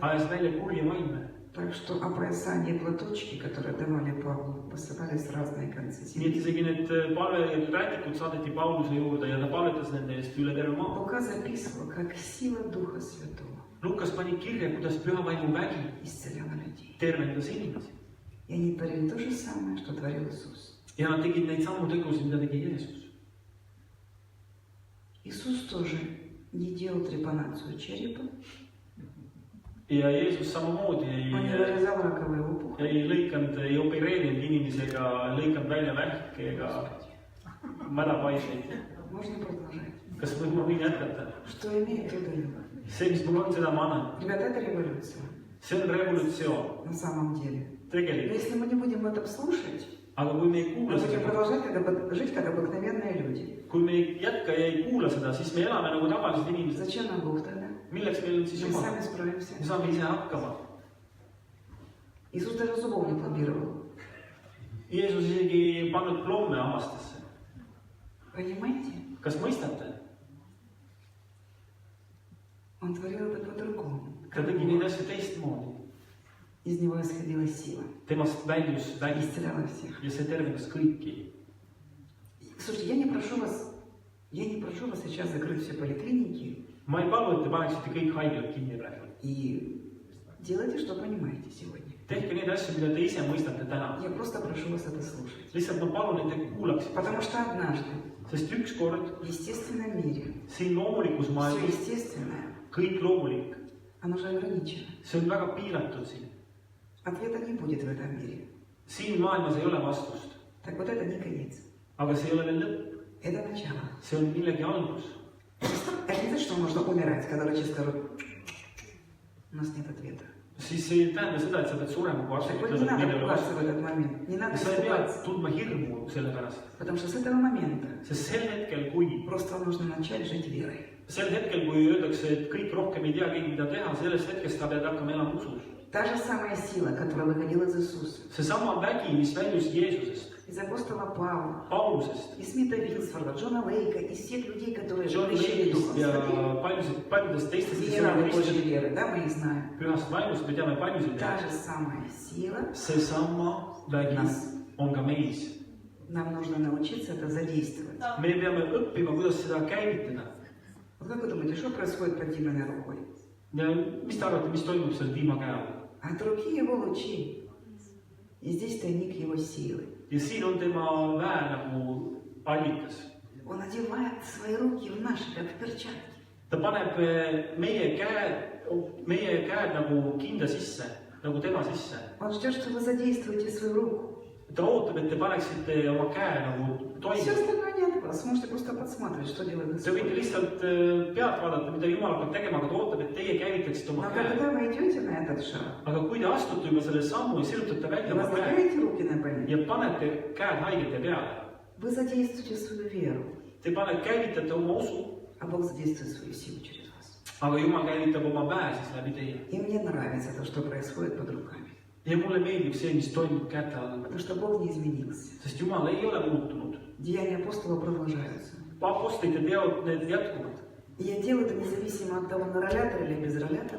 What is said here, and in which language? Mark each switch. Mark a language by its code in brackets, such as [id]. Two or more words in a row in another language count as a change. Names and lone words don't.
[et] ajas välja kurja vaime. [ru] Так что опоясание платочки, которые давали Павлу, посылались в разные концы [et] Nii et [ru] земли. [et] isegi need palverätikud saadeti Pauluse juurde ja ta palvetas nende eest üle terve maa. [ru] Лука записывал, как сила Духа Святого [et] Lukas pani kirja, kuidas püha vaimu vägi [ru] исцеляла людей. [et] tervendas inimesi. [ru] И они творили то же самое, что творил Иисус. [et] Ja nad tegid neid samu tegusid, mida tegi Jeesus. [ru] Иисус тоже не делал трепанацию черепа, [et] Ja Jeesus samamoodi [ru] он не вырезал раковые опухоли. [et] ei lõikanud, ei opereerinud inimesi ega lõikanud välja vähki ega mädapaiseid. [ru] Можно продолжать. [et] Kas ma võin jätkata? [ru] Что имеет, то даю. [et] See, mis mul on, seda ma annan. [ru] Ребята, это революция. [et] see on revolutsioon [ru] на самом деле. Но [et] tegelikult. [ru] если мы не будем в этом слушать, [et] Aga kui me ei [ru] мы [et] kuula [ru] будем [et] seda, [ru] продолжать жить как обыкновенные люди. [et] kui me ei jätka ja ei kuula seda, siis me elame nagu tavalised inimesed. [ru] Зачем нам Бог тогда? [et] Milleks meil on siis [ru] Мы [et] Jumal? [ru] сами справимся. [et] Me saame ise hakkama. [ru] Иисус даже зубов не пломбировал. [et] Jeesus isegi ei pannud plomme hammastesse. [ru] Понимаете? [et] Kas mõistate? [ru] Он творил это по-другому. [et] Ta tegi neid asju teistmoodi. [ru] Из него исходила сила. [et] Temast väljus vägi [ru] Исцеляла всех. [et] ja see tervendas kõiki. [ru] Слушайте, я не прошу вас сейчас закрыть все поликлиники [et] Ma ei palu, et te paneksite kõik haiglad kinni praegu. [ru] и делайте, что понимаете сегодня. [et] Tehke neid asju, mida te ise mõistate täna. [ru] Я просто прошу вас это слушать. [et] Lihtsalt ma palun, et te kuulaksite. [ru] Потому что однажды [et] Sest ükskord [ru] в естественном мире [et] siin loomulikus [ru] все [et] maailmas [ru] естественное, [et] kõik loomulik, [ru] оно же ограничено. [et] see on väga piiratud siin. [ru] Ответа не будет в этом мире. [et] Siin maailmas ei ole vastust, [ru] Так вот это не конец. [et] aga see ei ole veel lõpp, [ru] Это начало. [et] see on millegi algus. [ru] Это не значит, что нужно умирать, когда врачи скажут, у нас нет ответа. [et] Siis see ei tähenda seda, et sa pead surema, kui arstid [ru] Так вот не [et] ütlevad, et [ru] надо [et] meil ei ole [ru] пугаться в [et] vastust. [ru] этот момент. Не надо [et] Sa ei pea [ru] испугаться. [et] tundma hirmu selle pärast, [ru] Потому что с этого момента [et] sest sel hetkel, kui [ru] просто нужно начать жить верой. [et] öeldakse, et kõik rohkem ei tea keegi, mida teha, sellest hetkest ta peab hakkama elama usus. [ru] Та же самая сила, которая выходила из Иисуса, [et] Seesama vägi, mis väljus Jeesusest, [ru] из апостола Павла, [et] Paulusest, [ru] из Смита Вилсфорда, Джона Лейка, из всех людей, которые [et] John [ru] крещали Духом [et] Lake'ist ja [ru] Святым, [et] paljudest teistest, kes [ru] генералы [et] on [ru] Божьей [et] kristlased [ru] веры, да, мы их знаем. [et] pühast vaimust, me teame paljusid. [ru] Та же самая сила, [et] Seesama vägi on ka meis. [ru] нам нужно научиться это задействовать. [et] Me peame õppima, kuidas seda käivitada. [ru] Вот как вы думаете, что происходит под Диминой рукой? [et] Ja mis te arvate, mis toimub seal tiimakäe all? [ru] От руки его лучи. И здесь тайник его силы. [et] Ja siin on tema väe nagu allikas. [ru] Он одевает свои руки в наши, как в перчатки. [et] Ta paneb meie käed nagu kinda sisse, nagu tema sisse. [ru] Он ждет, что вы задействуете свою руку. [et] Ta ootab, et te paneksite oma käe nagu [ru] Все [et] toime. [ru] остальное не от вас. Можете просто подсматривать, что делает [et] Te võite [ru] Господь. [et] lihtsalt pealt vaadata, mida Jumal hakkab tegema, aga ta ootab, et teie käivitaksite oma [ru] Но [et] käe. [ru] когда вы идете на этот шаг, [et] Aga kui te astute juba selle sammu ja sirutate [ru] и [et] välja oma käe [ru] возлагаете руки на больных, [et] ja panete käed haigete peale, [ru] вы задействуете свою веру, [et] te käivitate oma usu, [ru] а Бог задействует свою силу через вас. [et] aga Jumal käivitab oma väe siis läbi teie. [ru] И мне нравится то, что происходит под руками. [et] Ja mulle meeldib see, mis toimub käte all, [ru] Потому что Бог не изменился. [et] sest Jumal ei ole muutunud. [ru] Деяния апостола продолжаются. [et] Apostlite teod, need jätkuvad. [ru] И я делаю это независимо от того, на ролятор или без ролятора.